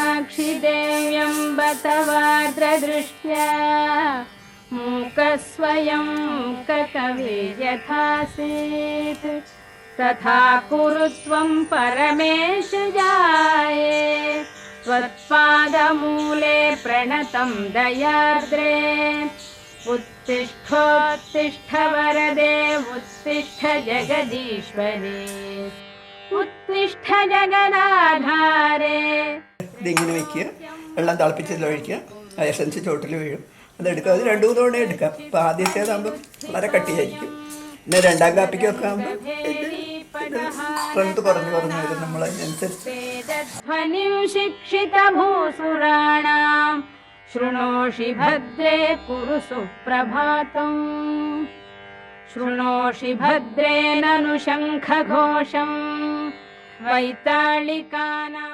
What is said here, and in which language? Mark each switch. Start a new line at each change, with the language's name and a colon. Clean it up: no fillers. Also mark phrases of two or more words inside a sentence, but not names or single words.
Sanskrit: साक्षिदेव्यम्बतवार्द्रदृष्ट्या मूकस्वयं ककवे यथासीत् तथा कुरु त्वं परमेश जाये त्वत्पादमूले प्रणतं दयार्द्रे उत्तिष्ठोत्तिष्ठ वरदे उत्तिष्ठ जगदीश्वरे उत्तिष्ठ जगदाधारे.
Malayalam: ഇതിങ്ങനെ വയ്ക്കുക, വെള്ളം തിളപ്പിച്ചതിൽ ഒഴിക്കുക, എസൻസ് ചോട്ടിൽ വീഴും. അതെടുക്കുക. അത് 2-3 തവണ എടുക്കാം. അപ്പോൾ ആദ്യത്തേതാകുമ്പം വളരെ കട്ടിയായിരിക്കും. പിന്നെ രണ്ടാം കാപ്പിക്കൊക്കെ ആകുമ്പോൾ സ്ട്രെങ്ത് കുറഞ്ഞു കുറഞ്ഞു വരും നമ്മളതിനനുസരിച്ച്.
Sanskrit: ശൃണോഷി ഭദ്രേ കുരു സുപ്രഭാതം ശൃണോഷി ഭദ്രേ നനു ശംഖഘോഷം വൈതാളികാനാം.